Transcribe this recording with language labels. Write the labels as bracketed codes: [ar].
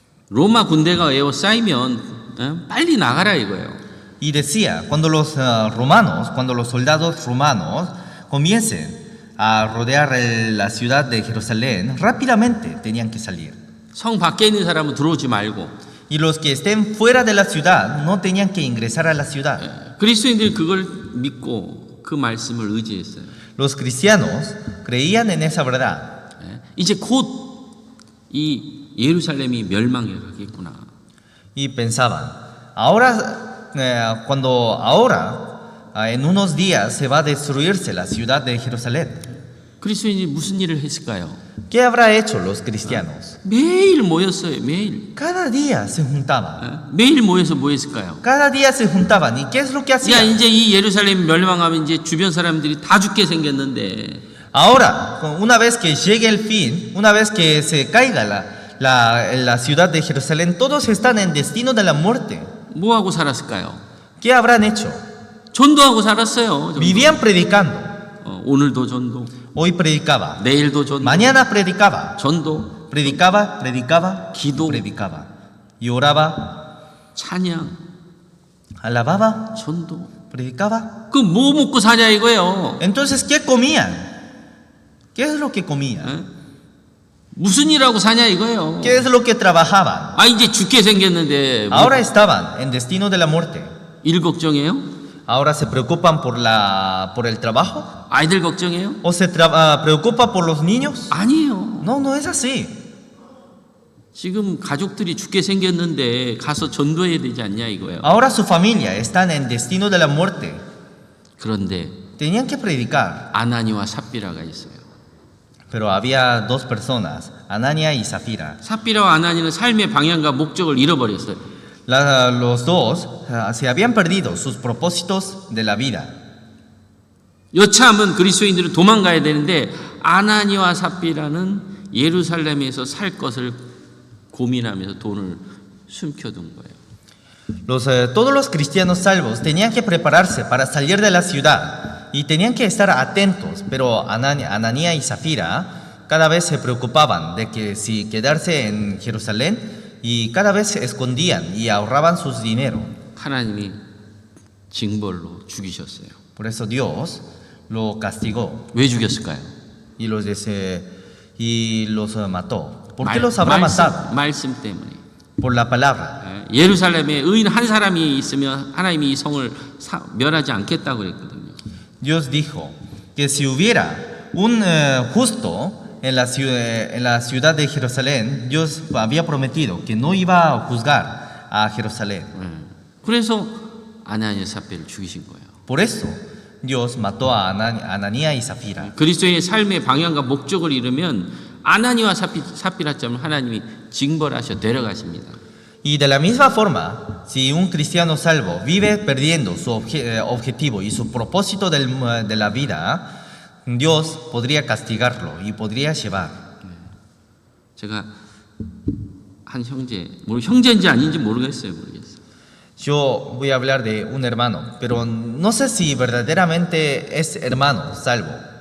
[ko] 로마 군대가 에워싸이면 빨리 나가라 이거예요. [es] Y decía, cuando los soldados romanos comiencen a rodear la ciudad de Jerusalén, rápidamente tenían que salir. [ko] 성 밖에 있는 사람은 들어오지 말고. [es] Y los que estén fuera de la ciudad no tenían que ingresar a la ciudad. [ko] 그리스도인들이 그걸 믿고 그 말씀을 의지했어요. [es] Los cristianos creían en esa verdad. [ko] 예, 이제 곧 이 예루살렘이 멸망해 가겠구나. [es] Y pensaban, ahora, en unos días se va a destruirse la ciudad de Jerusalén. [ko] 그리스도인이 무슨 일을 했을까요? [es] ¿Qué habrá hecho los cristianos? [ko] 매일 모였어요. 매일. [es] Cada día se juntaban. [ko] 예, 매일 모여서 뭐 했을까요? [es] Cada día se juntaban. ¿Y qué es lo que [ko] 야, [es] hacían? [ko] 이제 이 예루살렘 멸망하면 이제 주변 사람들이 다 죽게 생겼는데 [es] Ahora, una vez que llegue el fin, una vez que se caiga la ciudad de Jerusalén, todos están en destino de la muerte. [ko] 뭐 하고 살았을까요? [es] ¿Qué habrán hecho? [ko] 전도하고 살았어요. 전도. [es] Vivían predicando. [ko] 오늘도 전도, [es] Hoy predicaba. [ko] 내일도 전도, [es] Mañana predicaba. [ko] 전도, [es] Predicaba, predicaba, [ko] 기도, [es] predicaba. Y oraba, [ko] 찬양, [es] alababa, [ko] 전도. [es] predicaba. [ko] 그 뭐 먹고 사냐 이거예요. [es] Entonces, ¿qué comían? ¿Qué es lo que comían? [ko] 예? 무슨 일하고 사냐 이거예요. [es] ¿Qué es lo que trabajaban? [ko] 아, 이제 죽게 생겼는데 뭐 [es] Ahora estaban en destino de la muerte. [ko] 일 걱정해요? [es] Ahora se preocupan por el trabajo. [ko] 아이들 걱정해요? [es] ¿O se preocupa por los niños? [ko] 아니에요. [es] No, no es así. [ko] 지금 가족들이 죽게 생겼는데 가서 전도해야 되지 않냐 이거예요. [es] Ahora su familia están en destino de la muerte. [ko] 그런데 [es] Tenían que predicar. [ko] 아나니와 삽비라가 있어요. [es] Pero había dos personas, Anania y Zafira. [ko] 삽비라와 아나니는 삶의 방향과 목적을 잃어버렸어요. [es] Los dos se habían perdido sus propósitos de la vida. [ko] 여차하면 그리스도인들은 도망가야 되는데 아나니와 삽비라는 예루살렘에서 살 것을 고민하면서 돈을 숨겨둔 거예요. [es] Todos los cristianos salvos tenían que prepararse para salir de la ciudad y tenían que estar atentos, pero Anania y Zafira cada vez se preocupaban de que si quedarse en Jerusalén y cada vez se escondían y ahorraban sus dinero. [ko] 하나님이 징벌로 죽이셨어요. [es] Por eso Dios lo castigó [ko] 왜 죽였을까요? [es] y los mató. ¿Por qué los habrá matado? [ko] 말씀 때문에. [es] Por la palabra. [ko] 예루살렘에 의인 한 사람이 있으면 하나님이 이 성을 멸하지 않겠다고 그랬거든요. [es] Dios dijo que si hubiera un justo en la ciudad de Jerusalén, Dios había prometido que no iba a juzgar a Jerusalén. [ko] 그래서 아나니아 삽비를 죽이신 거예요. [es] Por eso Dios mató a Ananía y Zafira. [ko] 그리스도의 삶의 방향과 목적을 잃으면 아나니와 삽비라처럼 하나님이 징벌하셔 데려가십니다. [es] Y de la misma forma, si un cristiano salvo vive perdiendo su objetivo y su propósito de la vida, Dios podría castigarlo y podría llevar. [ko] 제가 한 형제, 형제인지 아닌지 모르겠어요. [es] Yo voy a hablar de un hermano, pero no sé si verdaderamente es hermano salvo.